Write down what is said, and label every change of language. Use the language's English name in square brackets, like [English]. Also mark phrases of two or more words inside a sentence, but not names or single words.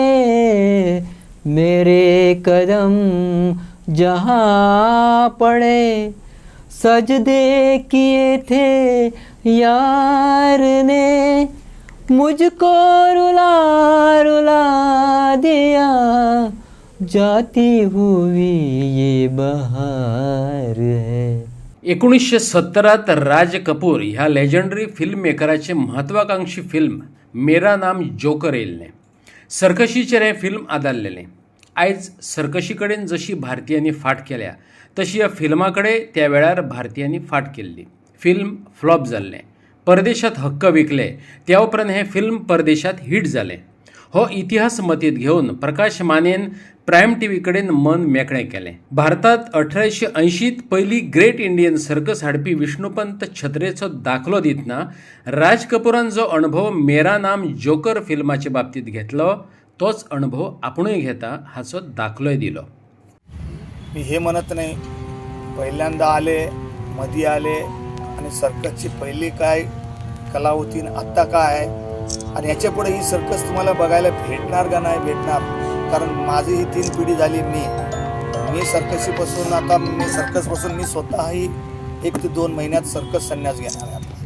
[Hindi] मेरे कदम जहाँ पड़े सजदे किए थे यार ने मुझको रुला रुला दिया जाती हुई ये बहार है. [Konkani] 1970 राज कपूर ह्या [English] legendary film [Konkani] मेकराचे म्हत्वाकांक्षी फिल्म मेरा नाम जोकर येयल्लें. सर्कशीचेर हें फिल्म आदारलेलें. आयज सर्कशी कडेन जशी भारतीयांनी फाट केल्या तशी ह्या फिल्मा कडेन त्या वेळार भारतीयांनी फाट केल्ली. [English] film flop [Konkani] जाल्लें. परदेशांत हक्क विकले. त्या उपरांत हें फिल्म परदेशांत हिट जालें. हो इतिहास मतींत घेवन प्रकाश मानेन प्रायम टीव्ही कडेन मन मेकळें केलें. भारतांत 1880त पयली ग्रेट इंडियन सर्कस हाडपी विष्णुपंत छत्रेचो दाखलो दितना राज कपुरान जो अणभव मेरा नाम जोकर फिल्माचे बाबतींत घेतलो तोच अणभव आपुणूय घेता हाचो दाखलोय दिलो. [Marathi] मी हे म्हणत नाही पहिल्यांदा आले मधी आले आणि सर्कसची पहिली काय कला होती आत्ता काय आहे आणि याच्या पुढे ही सर्कस तुम्हाला बघायला भेटणार का नाही भेटणार. कारण माझी ही 3 पिढी झाली. मी सर्कशीपासून आता सर्कसपासून मी स्वतःही 1 ते 2 महिन्यात सर्कस संन्यास घेणार आहे आपला.